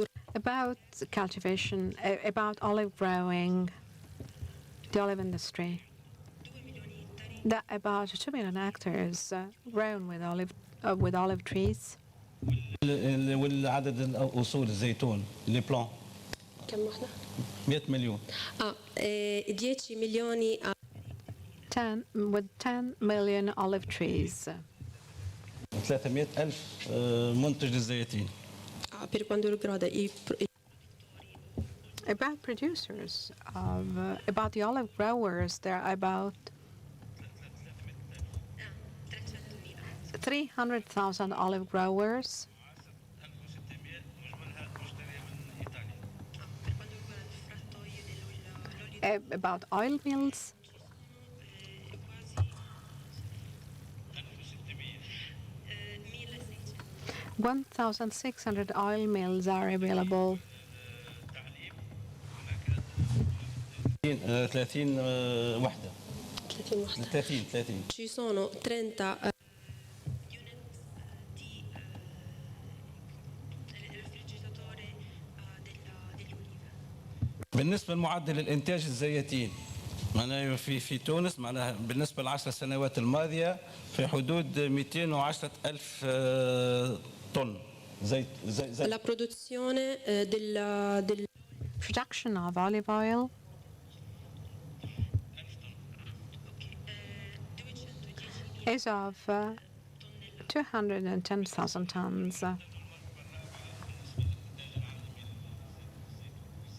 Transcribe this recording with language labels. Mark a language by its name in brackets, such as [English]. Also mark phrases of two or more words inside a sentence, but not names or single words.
[English] About cultivation, about olive growing, the olive industry. That about 2 million hectares grown with olive trees. [Arabic] والعدد الأصول الزيتون لي بلان كم واحدة؟ 100 مليون. [Italian] 10 milioni. [English] 10 million olive trees. [Arabic] 300,000 منتج للزيتين. [Italian] Per quanto riguarda [English] About producers, about the olive growers, there are about 300,000 olive growers. About oil mills, 1,600 oil mills are available. [Arabic] 30 وحدة. 30 واحدة. 30. [Italian] Ci sono 30 [Arabic] بالنسبة لمعدل الإنتاج الزيتين معناها في تونس معناها بالنسبة للعشر سنوات الماضية في حدود 210,000 طن زيت. [Italian] La produzione del [English] Production of olive oil, is of 210,000 tons.